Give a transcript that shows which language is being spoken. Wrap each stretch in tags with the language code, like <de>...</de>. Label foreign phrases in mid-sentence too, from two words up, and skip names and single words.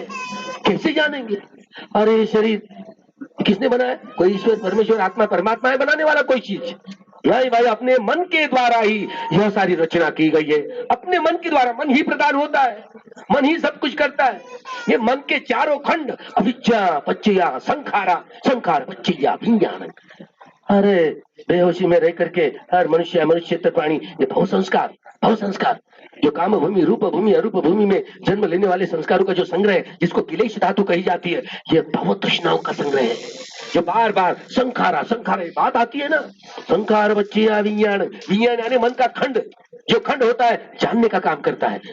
<hi>कैसे जानेंगे? अरे शरीर किसने बनाया? कोई ईश्वर परमेश्वर आत्मा परमात्मा है बनाने वाला कोई चीज? नहीं भाई, अपने मन के द्वारा ही यह सारी रचना की गई है। अपने मन के द्वारा, मन ही प्रधान होता है, मन ही सब कुछ करता है। ये मन के चारों खंड,</hi> <pi>अविद्या पच्चया संखारा, संखार पच्चया विज्ञान।</pi> <hi>अरे बेहोशी में रह करके हर मनुष्य मनुष्य प्राणी, ये भव संस्कार जो काम भूमि, रूप भूमि, अरूप भूमि में जन्म लेने वाले संस्कारों का जो संग्रह है, जिसको किलेश धातु कही जाती है, ये भव तृष्णाओं का संग्रह है, जो बार बार संखारा बात आती है ना,</hi> <pi>संखार बच्चिया विज्ञान,</pi> <hi>विज्ञान यानी मन का खंड, जो खंड होता है जानने का काम करता है।</hi>